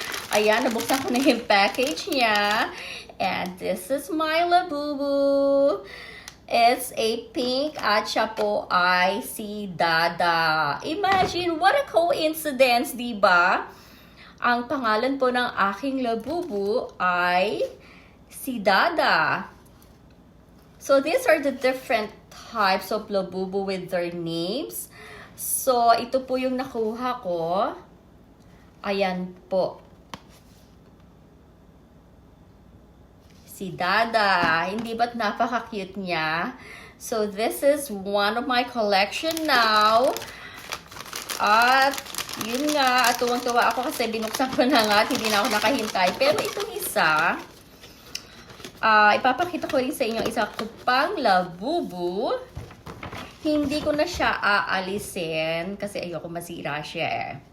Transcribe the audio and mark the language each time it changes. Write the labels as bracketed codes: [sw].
[tl] Ayan, nabuksan ko na yung package niya. [en] And this is my labubu. It's a pink [tl] at siya po ay si Dada. [en] Imagine, what a coincidence, [tl] diba? Ang pangalan po ng aking labubu ay si Dada. [en] So these are the different types of labubu with their names. [tl] So ito po yung nakuha ko. Ayan po. Si Dada. Hindi ba't napaka-cute niya? [en] So this is one of my collection now. [tl] At yun nga, at tuwang-tuwa ako kasi binuksan ko na nga at hindi na ako nakahintay. Pero itong isa, ipapakita ko rin sa inyo isa ko pang labubu. Hindi ko na siya aalisin kasi ayoko masira siya eh.